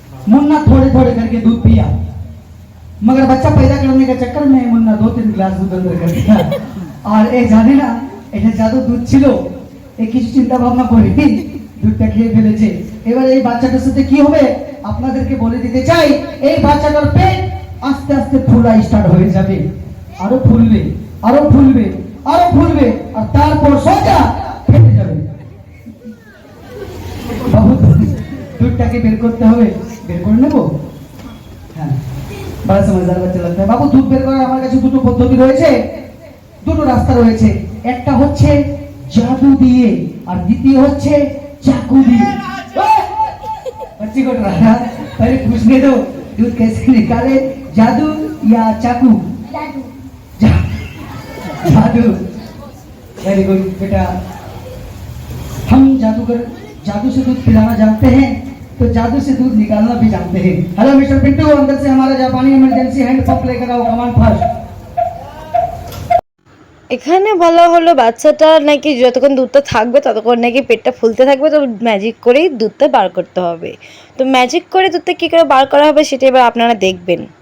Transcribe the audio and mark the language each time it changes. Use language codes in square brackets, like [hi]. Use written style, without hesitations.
[hi] मुन्ना थोड़े थोड़े करके दूध पिया, मगर बच्चा पैदा करने के चक्कर में मुन्ना 2-3 ग्लास दूध अंदर कर दिया। और ए जाने ना [bn] এটা জাদু দুধ ছিল, এই কিছু চিন্তা ভাবনা করে দুধটা খেয়ে ফেলেছে। এবার এই বাচ্চাটার সাথে কি হবে আপনাদেরকে বলে দিতে চাই। এই বাচ্চাটার পেট আস্তে আস্তে ফুলা স্টার্ট হয়ে যাবে, আরো ফুলবে, আরো ফুলবে, আরো ফুলবে, আর তারপর সোজা ফেটে যাবে। বাবু দুধটাকে বের করতে হবে, বের করে নেবো। হ্যাঁ, বড় সমঝদার বাচ্চা লাগছে। বাবু দুধ বের করার আমার কাছে দুটো পদ্ধতি রয়েছে, দুটো রাস্তা রয়েছে। একটা হচ্ছে জাদু দিয়ে আর দ্বিতীয় হচ্ছে চাকু দিয়ে। [hi] बच्ची को डराया, पहले पूछने दो दूध कैसे निकाले, जादू या चाकू? जादू। वेरी गुड बेटा, हम जादूगर जादू से दूध पिलाना जानते हैं, तो जादू से दूध निकालना भी जानते हैं। हेलो मिस्टर पिंटू, अंदर से हमारा जापानी इमरजेंसी हैंड पंप लेकर आओ, कमांड फास्ट। [bn] এখানে বলা হলো বাচ্চাটা নাকি যতক্ষণ দুধটা থাকবে ততক্ষণ নাকি পেটটা ফুলতে থাকবে, তো ম্যাজিক করেই দুধটা বার করতে হবে। তো ম্যাজিক করে দুধটা কী করে বার করা হবে সেটা এবার আপনারা দেখবেন।